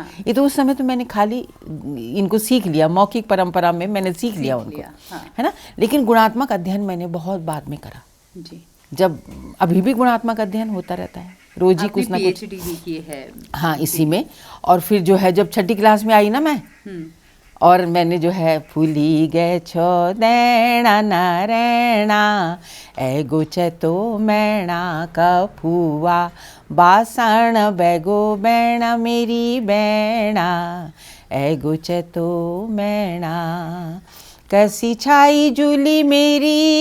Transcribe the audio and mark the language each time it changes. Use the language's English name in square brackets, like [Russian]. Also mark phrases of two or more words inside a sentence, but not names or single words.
[Hindi] ये तो उस समय तो मैंने खाली इनको सीख लिया, मौखिक परंपरा में मैंने सीख लिया उनको। हाँ। है ना। लेकिन गुणात्मक अध्ययन मैंने बहुत बाद में करा। जी। जब अभी भी गुणात्मक अध्ययन होता रहता है, रोज ही कुछ ना कुछ। PhD भी की है। हाँ, इसी में। और फिर जो है जब छठी क्लास में आई ना मैं, और मैंने जो है [Kumaoni] फूली गए छो दैणा नारायणा एगो चतो मैणा का फुआ बासण बैगो बैणा मेरी बैणा एगो चतो मैणा कसी छाई जूली मेरी